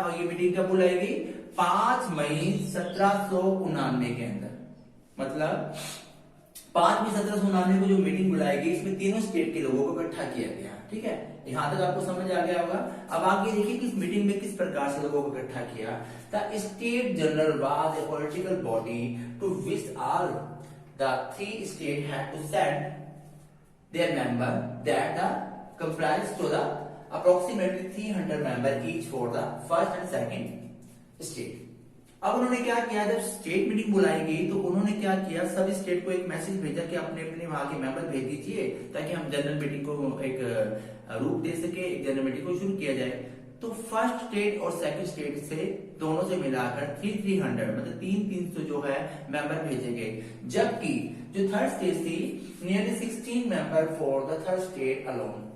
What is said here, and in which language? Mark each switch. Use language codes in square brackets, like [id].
[hi] और ये मीटिंग कब बुलाई गई, 5 मई 1799 के अंदर। मतलब 5 मई 1799 को जो मीटिंग बुलाई गई, इसमें तीनों स्टेट के लोगों को इकट्ठा किया गया। ठीक है, यहां तक आपको समझ आ गया होगा। अब आगे देखिए कि इस मीटिंग में किस प्रकार से लोगों को इकट्ठा किया। [en] The state general was a political body to which all the 3 state had to send their member that the comprised to the approximately 300 member each for the first and second state. [hi] अब उन्होंने क्या किया, जब state meeting बुलाई गई तो उन्होंने क्या किया, सभी स्टेट को एक मैसेज भेजा कि अपने अपने वहां के मेंबर भेज दीजिए, ताकि हम जनरल मीटिंग को एक रूप दे सके, एक जनरल मीटिंग को शुरू किया जाए। तो फर्स्ट स्टेट और सेकंड स्टेट से दोनों से मिलाकर 300 मतलब 300 जो है मेंबर भेजे गए, जबकि जो थर्ड स्टेट थी [en] Nearly 16 member for the third state alone.